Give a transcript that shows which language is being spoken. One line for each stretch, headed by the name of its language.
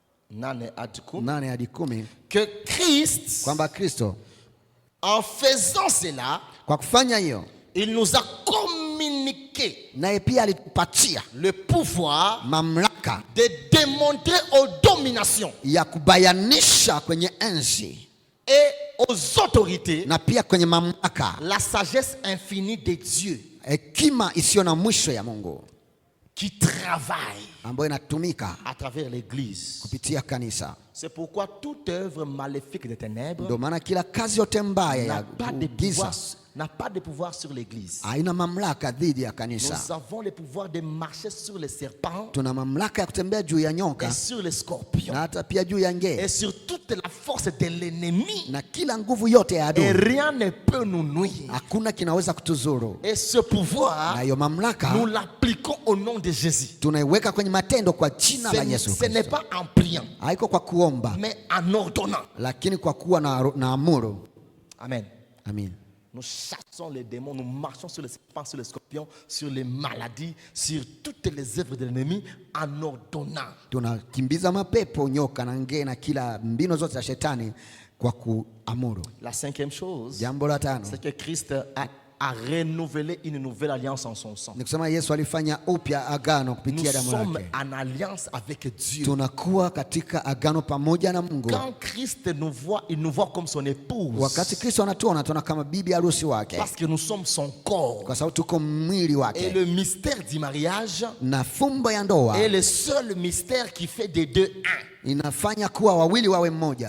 Swahili: Nane hadi 10, 8 hadi 10,
French: que Christ,
Swahili: kwamba Kristo
French: en faisant cela,
Swahili: kwa kufanya hiyo,
French: il nous a communiqué
Swahili: naye pia alitupatia
French: le pouvoir
Swahili: mamlaka
French: de démontrer aux dominations
Swahili: ya kubayanisha kwenye enzi
French: et aux autorités
Swahili: na pia kwenye mamlaka
French: la sagesse infinie de Dieu
Swahili: hekima isiyo na mwisho ya Mungu
French: qui travaille
Swahili: ambayo inatumika
French: à travers l'Église.
Swahili: kupitia kanisa.
French: C'est pourquoi toute œuvre maléfique des ténèbres
Swahili: Ndio maana kila kazi yote mbaya
French: n'a
Swahili: ya
French: pas de
Swahili: giza
French: pouvoir, n'a pas de pouvoir sur l'Église.
Swahili: haina mamlaka dhidi ya
French: Nous
Swahili: kanisa.
French: avons le pouvoir de marcher sur les serpents
Swahili: Tuna mamlaka ya kutembea juu ya
French: et
Swahili: nyoka
French: sur les scorpions
Swahili: na hata pia juu ya
French: et
Swahili: nge
French: sur toute toute la force de l'ennemi.
Swahili: na kila nguvu yote ya
French: Et
Swahili: adui.
French: rien ne peut nous nuire.
Swahili: Hakuna kinaweza kutuzuru.
French: Et ce pouvoir,
Swahili: Na hiyo mamlaka
French: nous l'appliquons au nom de Jésus.
Swahili: tunaiweka kwenye matendo kwa jina la Yesu
French: Ce n'est
Swahili: Kristo.
French: pas en priant,
Swahili: Haiko kwa kuomba,
French: mais en ordonnant.
Swahili: lakini kwa kuwa na amuru.
French: Amen.
Swahili: Amin.
French: Nous chassons les démons, nous marchons sur les serpents, sur les scorpions, sur les maladies, sur toutes les œuvres de l'ennemi en ordonnant.
Swahili: Tunakimbiza mapepo, nyoka na nge na kila mbinu zote za shetani kwa kuamuru.
French: La cinquième chose,
Swahili: Jambo la tano
French: c'est que Christ a renouvelé une nouvelle alliance en son sang.
Swahili: ni kusema Yesu alifanya upya agano
French: Nous
Swahili: kupitia damu
French: sommes
Swahili: yake.
French: en alliance avec Dieu.
Swahili: Tunakuwa katika agano pamoja na Mungu.
French: Quand Christ nous voit, il nous voit comme son épouse.
Swahili: Wakati Kristo anatuona, tunaona kama bibi harusi wake,
French: Parce que nous sommes son corps.
Swahili: kwa sababu tuko mwili
French: Et
Swahili: wake.
French: le mystère du mariage
Swahili: Na fumbo ya ndoa
French: est le seul mystère qui fait des deux un.
Swahili: inafanya kuwa wawili wawe mmoja.